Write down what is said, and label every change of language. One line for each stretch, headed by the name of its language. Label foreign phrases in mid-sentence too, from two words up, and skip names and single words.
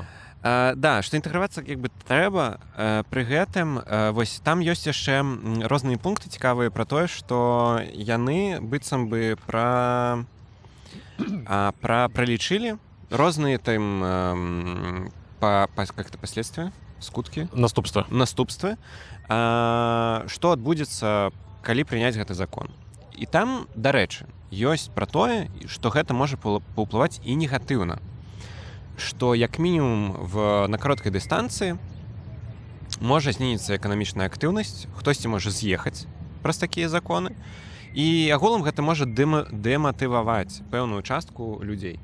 Belarusian: Да, што інтэгравацца як бы трэба, пры гэтым вось там ёсць яшчэ розныя пункты цікавыя пра тое, што яны быццам бы пралічылі розныя там
Russian: как-то последствия,
Belarusian: скуткі, наступствы, што адбудзецца, калі прыняць гэты закон. І там, дарэчы, ёсць пра тое, што гэта можа паўплываць і негатыўна. Што, як мінімум, на кароткай дыстанцыі можа знізіцца эканамічная актыўнасць, хтосьці можа з'ехаць праз такія законы, і агулам гэта можа дэматываваць пэўную частку людзей.